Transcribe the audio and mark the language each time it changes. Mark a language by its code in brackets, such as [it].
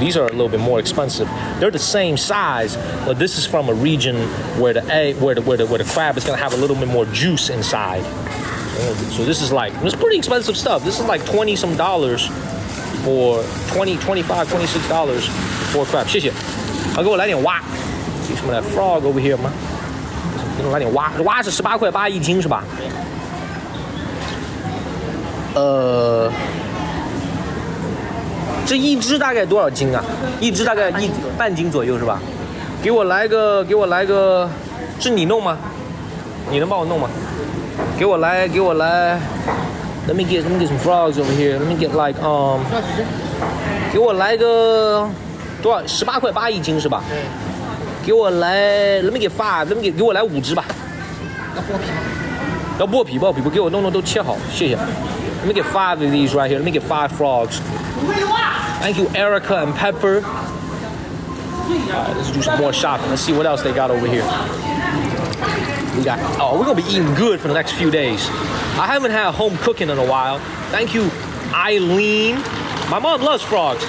[en] These are a little bit more expensive. They're the same size, but this is from a region where the crab is gonna have a little bit more juice inside. So this is like, it's pretty expensive stuff. This is like 20 some dollars for 25, $26 for crab. [zh] 谢谢。好，给我来点蛙。 [en] See some of that frog over here 吗？ [zh] 给我来点蛙，蛙是18.8块1斤是吧？这一只大概多少斤啊？一只大概半斤左右是吧？给我来个，是你弄吗？你能帮我弄吗？给我来。 [en] Let me get some frogs over here. Let me get like [zh] 给我来个多少？18.8块1斤是吧？给我来 ， [en] Let me get 5， [zh] 给我来5只吧。要剥皮，不给我弄都切好，谢谢。 [en] Let me get 5 of these right here. Let me get 5 frogs. Thank you, Erica and Pepper. Alright, let's do some more shopping. Let's see what else they got over here. We're gonna be eating good for the next few days. I haven't had home cooking in a while. Thank you, Eileen. My mom loves frogs.